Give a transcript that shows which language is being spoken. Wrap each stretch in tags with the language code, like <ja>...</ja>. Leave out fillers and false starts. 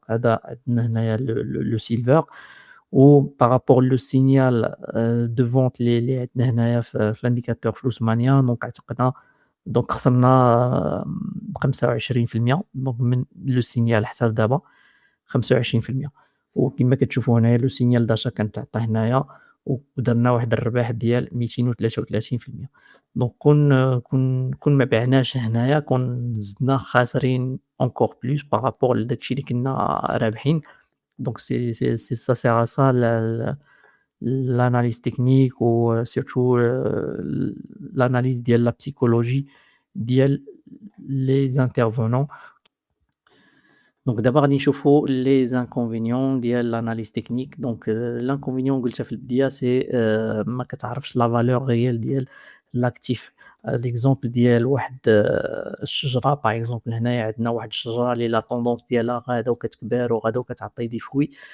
<ar>عندنا هنايا لو سيلفر. و بارابور لو سينيال دو فونت اللي عندنا هنايا في لانديكاتور فلوس مانيا، دونك عتقنا دونك خسرنا 25% دونك من لو سينيال حتى لدابا 25%. وكما كتشوفوا هنايا لو سينيال داشا كنتعطى هنايا، ودرنا واحد الربح ديال 233%. دونك كون ما بعناش هنايا كون زدنا خاسرين</ar> <fr>encore plus</fr> <ar>بارابور لداكشي اللي كنا رابحين. دونك سي</ar> <fr>ça sert à ça l'analyse technique و surtout l'analyse ديال la psychologie ديال les intervenants.</fr> <ar>دونك دابا غادي نشوفوا</ar> <fr>les inconvénients</fr> <ar>ديال l'analyse technique. دونك l'inconvénient قُلتها في البداية سي ما كتعرفش</ar> <fr>la valeur réelle</fr> <ar>ديال l'actif. l'exemple ديال واحد الشجرة par exemple، هنايا عندنا واحد الشجرة اللي</ar> <fr>la tendance</fr> <ar>ديالها غادا وكتكبر وغادا وكتعطي</ar> <fr>des fruits.</fr>